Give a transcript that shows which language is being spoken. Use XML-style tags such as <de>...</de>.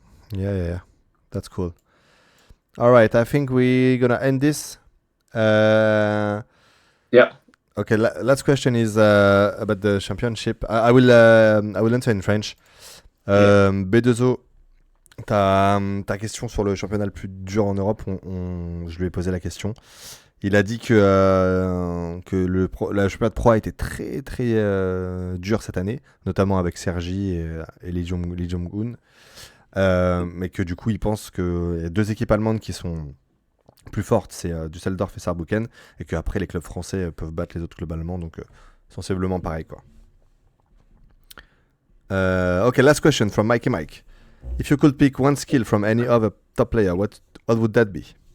<en>Yeah. That's cool. All right, I think we're gonna end this. Yeah. Okay, last question is about the championship. I will answer in French.</en> <fr>B2O, ta question sur le championnat le plus dur en Europe, je lui ai posé la question. Il a dit que le championnat de pro a été très très dur cette année, notamment avec Sergi et Lee Jong-un. Mais que du coup, il pense qu'il y a 2 équipes allemandes qui sont plus fortes, c'est Düsseldorf et Saarbrücken, et qu'après les clubs français peuvent battre les autres clubs allemands, donc sensiblement pareil quoi.</fr> <en>Okay, last question from Mikey Mike. If you could pick one skill from any other top player, what would that be?</en>